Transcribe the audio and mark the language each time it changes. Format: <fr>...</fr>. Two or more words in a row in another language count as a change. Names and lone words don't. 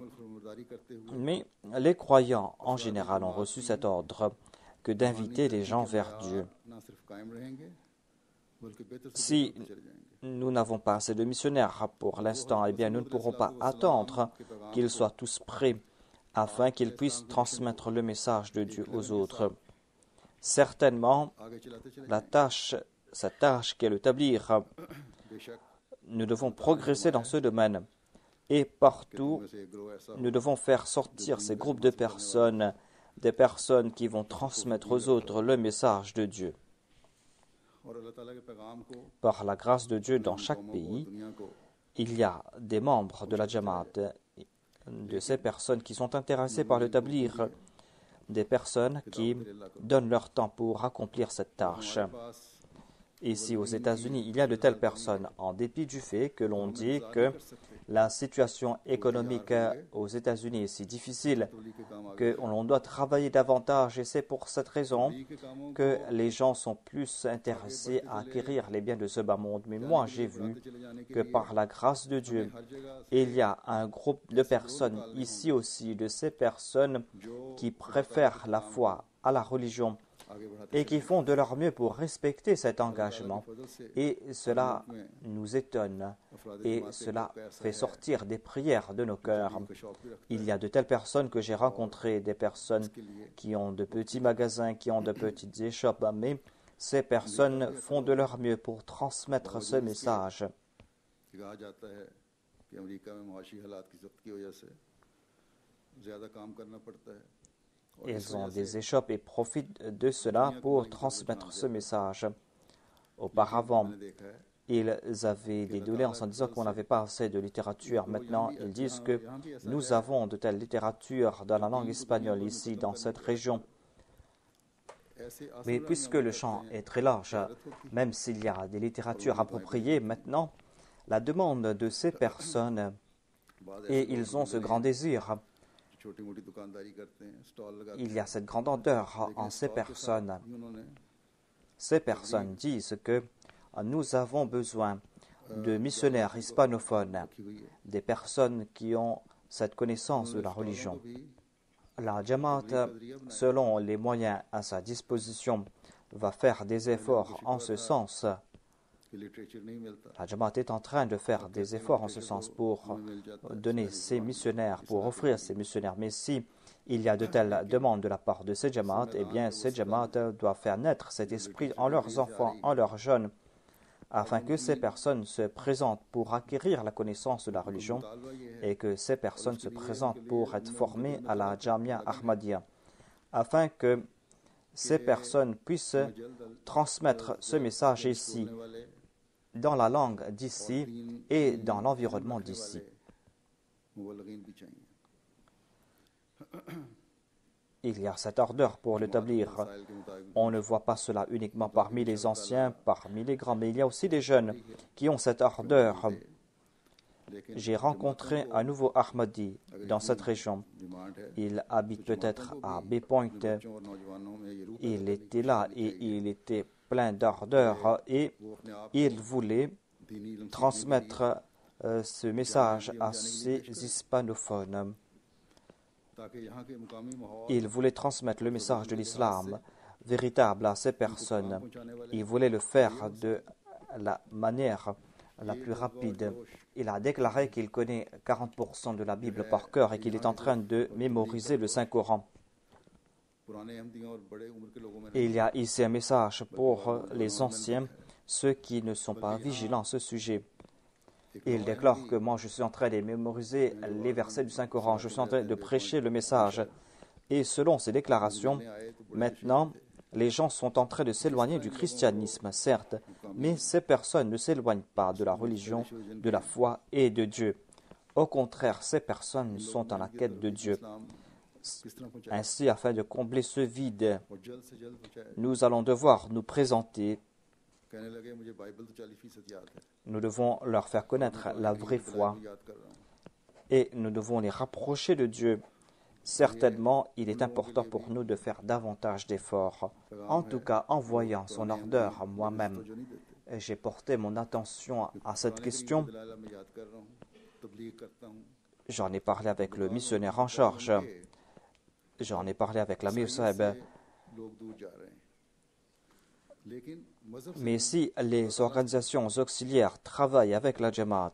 <fr>Mais les croyants, en général, ont reçu cet ordre que d'inviter les gens vers Dieu. Si nous n'avons pas assez de missionnaires pour l'instant, eh bien nous ne pourrons pas attendre qu'ils soient tous prêts afin qu'ils puissent transmettre le message de Dieu aux autres. Certainement,</fr> <ur>آگے چلاتے چلے</ur> <fr>cette tâche qu'est le tabligh,</fr> <ur>बेशक</ur> <fr>nous devons progresser dans ce domaine. Et partout,</fr> <ur>میں سے ایک گروہ ایسا</ur> <fr>nous devons faire sortir ces groupes de personnes, des personnes qui vont transmettre aux autres le message de Dieu.</fr> <ur>اور اللہ تعالیٰ کے پیغام کو</ur> <fr>Par la grâce de Dieu, dans chaque pays,</fr> <ur>دنیا کو</ur> <fr>il y a des membres de la Jamaat, de ces personnes qui sont intéressées par le tabligh, des personnes qui donnent leur temps pour accomplir cette tâche.</fr> <ur>पास</ur> <fr>Ici aux États-Unis, il y a de telles personnes, en dépit du fait que l'on dit que la situation économique aux États-Unis est si difficile</fr> <ur>تبلیغ کے کام</ur> <fr>que l'on doit travailler davantage, et c'est pour cette raison</fr> <ur>کے کاموں</ur> <fr>que les gens sont plus intéressés à acquérir les biens de ce bas monde. Mais moi, j'ai vu</fr> <ur>چلے جانے کے</ur> <fr>que par la grâce de Dieu,</fr> <ur>ہر جگہ</ur> <fr>il y a un groupe de personnes ici aussi, de ces personnes qui préfèrent la foi à la religion</fr> <ur>آگے بڑھاتے</ur> <fr>et qui font de leur mieux pour respecter cet engagement.</fr> <ur>فضل سے</ur> <fr>Et cela nous étonne et cela fait sortir des prières de nos cœurs.</fr> <ur>کا شوق بھی رکھتے</ur> <fr>Il y a de telles personnes que j'ai rencontrées, des personnes</fr> <ur>کے لیے</ur> <fr>qui ont de petits magasins, qui ont de petites échoppes, mais ces personnes font de leur mieux pour transmettre ce message.</fr> <ur>کہا جاتا ہے کہ امریکہ میں معاشی حالات کی سخت کی وجہ سے زیادہ کام کرنا پڑتا ہے اور اس</ur> <fr>Ils ont</fr> <ur>وجہ سے</ur> <fr>des échoppes et profitent de cela pour transmettre ce message. Auparavant,</fr> <ur>میں نے دیکھا ہے</ur> <fr>ils avaient des doléances en disant qu'on n'avait pas assez de littérature. Maintenant, ils disent que nous avons de telles littératures dans la langue espagnole ici, dans cette région.</fr> <ur>ऐसे</ur> <fr>Mais puisque le champ est très large, même s'il y a des littératures appropriées, maintenant, la demande de ces personnes, et ils ont ce grand désir,</fr> <ur>چھوٹی موٹی دکانداری کرتے ہیں سٹال لگاتے</ur> <fr>il y a cette grande ardeur en ces personnes.</fr> <ur>ہیں انہوں نے</ur> <fr>Ces personnes disent que nous avons besoin de missionnaires hispanophones,</fr> <ur>رکھی ہوئی ہے</ur> <fr>des personnes qui ont cette connaissance de la religion.</fr> <ur>भी</ur> <fr>La Jamaat, selon les moyens à sa disposition, va faire des efforts en ce sens.</fr> <ur>کہ لٹریچر نہیں ملتا</ur> <fr>La Jamaat est en train de faire des efforts en ce sens pour donner ces missionnaires, pour offrir ces missionnaires. Mais si il y a de telles demandes de la part de ces Jamaat, eh bien ces Jamaat doivent faire naître cet esprit en leurs enfants, en leurs jeunes, afin que ces personnes se présentent pour acquérir la connaissance de la religion</fr> <ur>تالوا یہ ہے</ur> <fr>et que ces personnes se présentent pour être formées à la Jamia Ahmadiyya, afin que ces personnes puissent transmettre ce message ici,</fr> <ur>بولنے والے</ur> <fr>dans la langue d'ici et dans l'environnement d'ici.</fr> <ur>مبلغین بھی چاہیے</ur> <fr>Il y a cette ardeur pour le tabligh.</fr> <ur>مسائل کے مطابق</ur> <fr>On ne voit pas cela uniquement parmi les anciens, parmi les grands, mais il y a aussi des jeunes qui ont cette ardeur.</fr> <ur>लेकिन</ur> <fr>J'ai rencontré un nouveau Ahmadi dans cette région.</fr> <ur>ڈیمانڈ ہے</ur> <fr>Il habite peut-être à Bay Point.</fr> <ur>بچوں اور نوجوانوں میں یہ روح</ur> <fr>Il était là et il était plein d'ardeur et</fr> <ur>وہ اپنے آپ</ur> <fr>il voulait</fr> <ur>دینی علم</ur> <fr>transmettre ce message à ces hispanophones.</fr> <ur>تاکہ یہاں کے مقامی ماحول</ur> <fr>Il voulait transmettre le message de l'islam véritable à ces personnes.</fr> <ur>پہنچانے والے</ur> <fr>Il voulait le faire de la manière la plus rapide. Il a déclaré qu'il connaît 40% de la Bible par cœur et qu'il est en train de mémoriser le Saint-Coran.</fr> <ur>پرانے احمدیوں اور بڑے عمر کے لوگوں میں</ur> <fr>Et il y a ici un message pour les anciens, ceux qui ne sont pas vigilants à ce sujet. Il déclare que moi je suis en train de mémoriser les versets du Saint-Coran, je suis en train de prêcher le message. Et selon ces déclarations, maintenant, les gens sont en train de s'éloigner du christianisme, certes, mais ces personnes ne s'éloignent pas de la religion, de la foi et de Dieu. Au contraire, ces personnes sont en la quête de Dieu.</fr> <ur>اسلام کس طرح پہنچائے</ur> <fr>Ainsi, afin de combler ce vide,</fr> <ur>اور جلد سے جلد پہنچائے</ur> <fr>nous allons devoir nous présenter.</fr> <ur>کہنے لگے مجھے بائبل تو 40% یاد ہے</ur> <fr>Nous devons leur faire connaître la vraie foi</fr> <ur>میں یاد کر رہا ہوں</ur> <fr>et nous devons les rapprocher de Dieu. Certainement, il est important pour nous de faire davantage d'efforts. En tout cas, en voyant son ardeur moi-même,</fr> <ur>جو نہیں دیتے</ur> <fr>j'ai porté mon attention à cette question.</fr> <ur>دلالہ میں یاد کر رہا ہوں تبلیغ کرتا ہوں</ur> <fr>J'en ai parlé avec le missionnaire en charge. J'en ai parlé avec l'Amir Sahib.</fr> <ur>لوگ دور جا رہے ہیں لیکن مذہب سے</ur> <fr>Mais si les organisations auxiliaires travaillent avec la Jamaat,</fr>